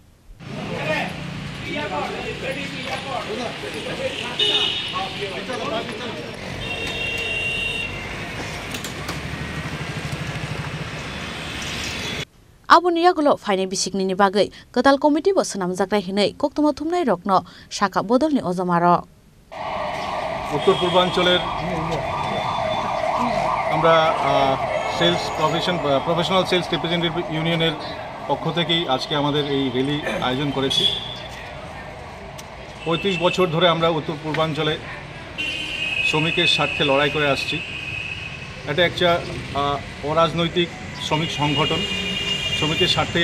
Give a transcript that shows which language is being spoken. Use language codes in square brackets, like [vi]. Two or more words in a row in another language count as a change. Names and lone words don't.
[trp] Abuni yagulo faine bisikni ni bagai ketal komiti bo sanamjakrai hinai koktoma thumnai rokno shaka bodolni ojomaro [bn] উত্তর পূর্বাঞ্চলের আমরা সেলস প্রফেশনাল সেলস রিপ্রেজেন্টেটিভ ইউনিয়নের পক্ষ থেকেই আজকে আমাদের এই র্যালি আয়োজন করেছি 35 বছর ধরে আমরা উত্তর পূর্বাঞ্চলে শ্রমিকের স্বার্থে লড়াই করে আসছি এটা একটা অরাজনৈতিক শ্রমিক সংগঠন শ্রমিকের স্বার্থেই